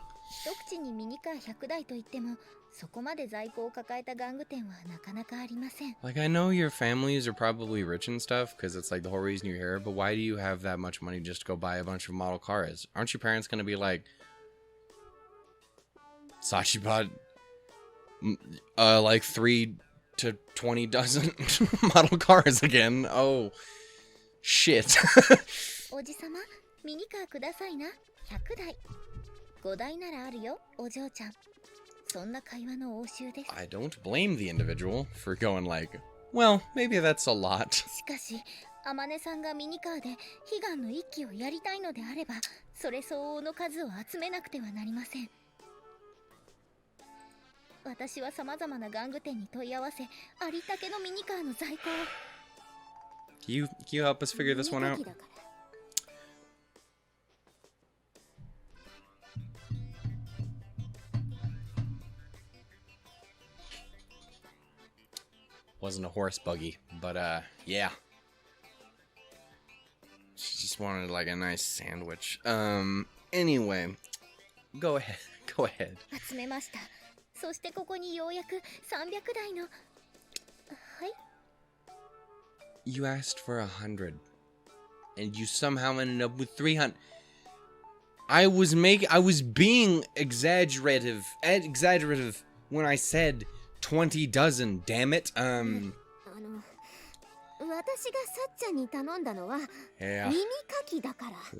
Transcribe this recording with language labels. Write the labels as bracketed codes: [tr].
[ja] 一口にミニカー100台といっても、そこまで在庫を抱えた玩具店はなかなかありません。 [en] Like, I know your families are probably rich and stuff because it's like the whole reason you're here, but why do you have that much money just to go buy a bunch of model cars? Aren't your parents going to be like, Sachi bought like 3 to 20 dozen model cars again? Oh, shit. [ja] おじさま、ミニカーくださいな。100台。5台ならあるよ、お嬢ちゃん。そんな会話の応酬です。 [en] I don't blame the individual for going like, well, maybe that's a lot. [ja] しかし、Amaneさんがミニカーで悲願の一機をやりたいのであれば、それ相応の数を集めなくてはなりません。私は様々な玩具店に問い合わせ、ありったけのミニカーの在庫を。 [en] Can you help us figure this one out? Wasn't a horse buggy, but yeah. She just wanted like a nice sandwich. Anyway, go ahead. [ja] 集めました。そしてここにようやく300台の。はい。 [en] You asked for 100, and you somehow ended up with 300. I was being exaggerative when I said 20 dozen. Damn it. [ja] 私がさっちゃんに頼んだのは耳かきだから。